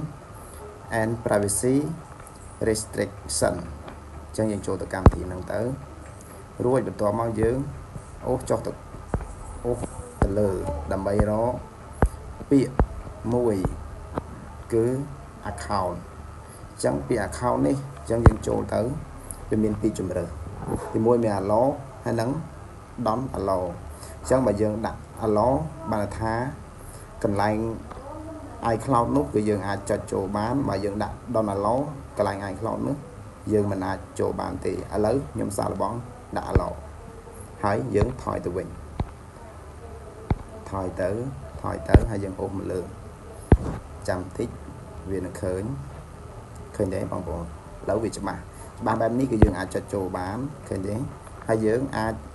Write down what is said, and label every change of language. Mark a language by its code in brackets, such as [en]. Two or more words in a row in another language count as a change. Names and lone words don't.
[en] and Privacy Restriction [km] អញ្ចឹងយើងចូលទៅកម្មវិធីហ្នឹងទៅរួចបន្ទាប់មកយើងអូសចុះទៅលើដើម្បីរកពាក្យមួយគឺ account អញ្ចឹងពាក្យ account នេះអញ្ចឹងយើងចូលទៅវាមានពីរជម្រើសទីមួយមាន allow ហើយនឹង [en] don't allow [km] អញ្ចឹងបើយើង ដាក់ allow បានថាកន្លែង iCloud នោះគឺយើងអាចចុចចូលបានបើយើងដាក់ [en] don't allow [km] កន្លែង iCloud នោះយើងមិនអាចចូលបានទេឥឡូវខ្ញុំសាកល្បងដាក់ allow ហើយយើងថយទៅវិញថយទៅហើយយើងអូសមកលើចាំតិចវានឹងឃើញទេបងប្អូនឥឡូវវាច្បាស់បែបនេះគឺយើងអាចចុចចូលបានឃើញទេហើយយើងអាច